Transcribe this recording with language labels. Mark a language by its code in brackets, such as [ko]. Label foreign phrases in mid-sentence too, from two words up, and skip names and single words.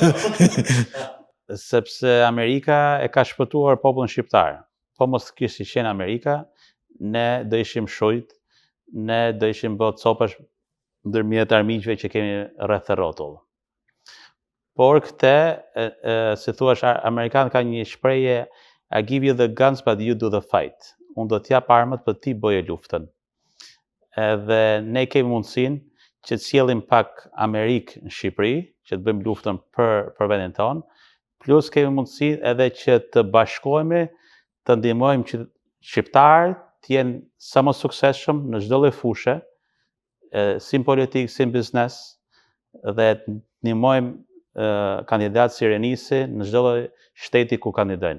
[sq] Sepse Amerika e ka shpëtuar popullin shqiptar. Po mos kishte qenë Amerika, ne do ishim shujt, ne do ishim bërë copash ndërmjet armiqve që kemi rreth e rrotull. Por këtë, si thuash, Amerikanët ka një shprehje, [en] I give you the guns but you do the fight. [sq] Unë do t'jap armët për ti bëje luftën. Edhe ne kemi mundësinë që të sjellim pak Amerikë në Shqipëri, që të bëjmë luftën për vendin tonë, plus kemi mundësinë edhe që të bashkohemi, të ndihmojmë që shqiptarët të jenë sa më suksesshëm në çdo lloj fushë, si në politikë, si në biznes, dhe të ndihmojmë kandidat si Renisi në çdo lloj shteti ku kandidojnë.